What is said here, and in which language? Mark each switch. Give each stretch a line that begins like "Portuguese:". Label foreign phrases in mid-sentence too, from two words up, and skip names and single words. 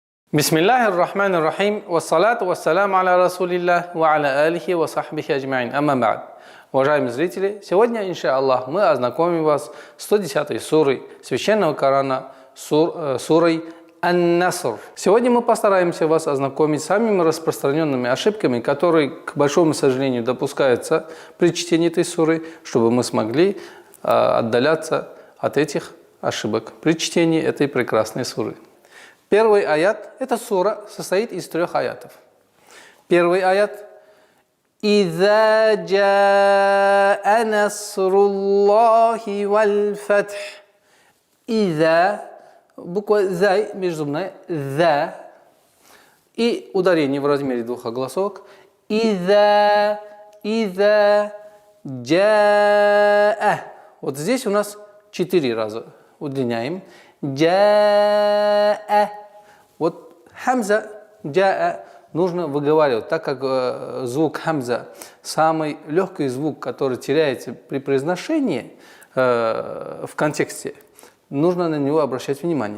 Arabic: بسم الله الرحمن الرحيم، والصلاة والسلام على رسول الله، وعلى آله وصحبه أجمعين، أما بعد.
Russian: Уважаемые зрители, сегодня, иншаллах, мы ознакомим вас с 110-й сурой Священного Корана, сурой Ан-Наср. Сегодня мы постараемся вас ознакомить с самыми распространенными ошибками, которые, к большому сожалению, допускаются при чтении этой суры, чтобы мы смогли отдаляться от этих ошибок при чтении этой прекрасной суры. Первый аят, эта сура состоит из 3 аятов. Первый аят.
Arabic: «إذا جاء نصر الله والفتح».
Russian: «Иза», буква «зай» межзубная, «за». И ударение в размере 2 огласовок.
Arabic: «إذا جاء».
Russian: Вот здесь у нас 4 раза удлиняем. «Джаа». Вот хамза «джаа» нужно выговаривать, так как звук хамза самый легкий звук, который теряется при произношении в контексте, нужно на него обращать внимание.